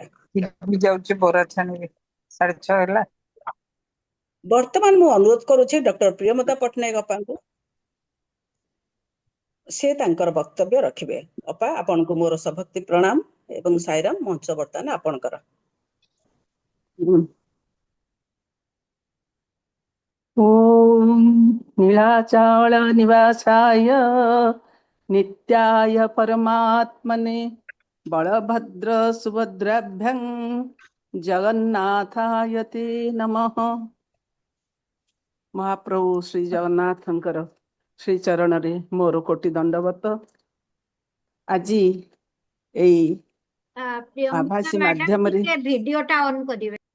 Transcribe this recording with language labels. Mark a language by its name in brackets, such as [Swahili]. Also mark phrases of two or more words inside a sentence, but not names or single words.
[Odia] ଯାଉଛି ବରା ଛାଣିବି 6:30 ହେଲା। ବର୍ତ୍ତମାନ ମୁଁ ଅନୁରୋଧ କରୁଛି ଡକ୍ଟର ପ୍ରିୟମ୍ବଦା ପଟ୍ଟନାୟକ ଅପାଙ୍କୁ, ସେ ତାଙ୍କର ବକ୍ତବ୍ୟ ରଖିବେ। ଅପା, ଆପଣଙ୍କୁ ମୋର ସଭକ୍ତି ପ୍ରଣାମ ଏବଂ ସାଇରାମ। ମଞ୍ଚ ବର୍ତ୍ତମାନ ଆପଣଙ୍କର। [Sanskrit] ॐ नीलाचल निवासाय नित्याय परमात्मने बलभद्र सुभद्राभ्यां जगन्नाथाय ते नमः। [Odia] ମହାପ୍ରଭୁ ଶ୍ରୀ ଜଗନ୍ନାଥଙ୍କର ଶ୍ରୀ ଚରଣ ରେ ମୋର କୋଟି ଦଣ୍ଡବତ। ଆଜ ଏଇ ଆଭାସୀ ମାଧ୍ୟମ ରେ ଭିଡିଓ ଟା ଅନ୍ କରିବେ।